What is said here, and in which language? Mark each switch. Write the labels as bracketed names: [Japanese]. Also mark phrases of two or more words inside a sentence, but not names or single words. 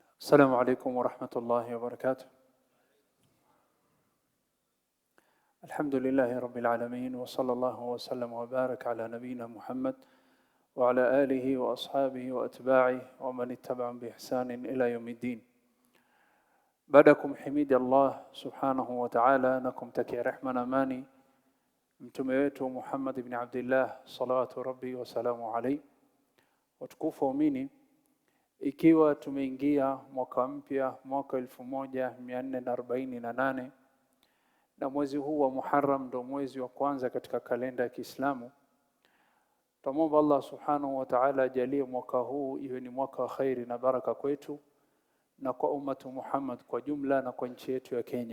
[Arabic] السلام عليكم ورحمة الله وبركاته. الحمد لله رب العالمين، وصلى الله وسلم وبارك على نبينا محمد وعلى آله وأصحابه وأتباعه ومن اتبعهم بإحسان إلى يوم الدين. [Swahili] Baadakum himidi Allah [Arabic] سبحانه وتعالى [Swahili] na kumtakia rehma na amani mtume wetu Muhammad ibn Abdullah [Arabic] صلوات ربي وسلامه عليه. [Swahili] Watukufu waumini, ikiwa tumeingia mwaka mpya, mwaka 1448 na mwezi huu wa Muharram ndio mwezi wa kwanza katika kalenda ya Kiislamu, tumomba Allah [Arabic] سبحانه وتعالى [Swahili] ajalie mwaka huu iwe ni mwaka wa khairi na baraka kwetu na kwa ummatu Muhammad kwa jumla na kwa nchi yetu ya Kenya.